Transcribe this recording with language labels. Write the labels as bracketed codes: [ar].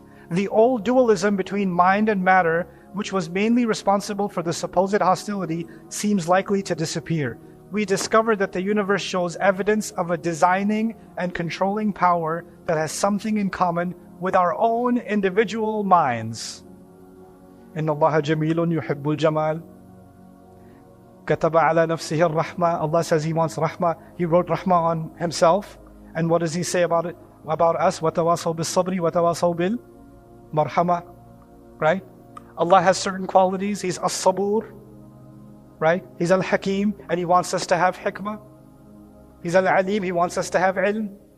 [en] The old dualism between mind and matter, which was mainly responsible for the supposed hostility, seems likely to disappear. We discover that the universe shows evidence of a designing and controlling power that has something in common with our own individual minds. [ar] إن الله جميل يحب الجمال كتب على نفسه الرحمة. [en] Allah says He wants rahmah. He wrote rahmah on Himself. And what does He say about it? About us? [ar] وَتَوَاصَوْا بِالصَّبْرِ وَتَوَاصَوْا بِالْمَرْحَمَةِ. [en] Right? Allah has certain qualities. He's as-sabur. Right? He's al-hakim. And He wants us to have hikmah. He's al-alim. He wants us to have ilm.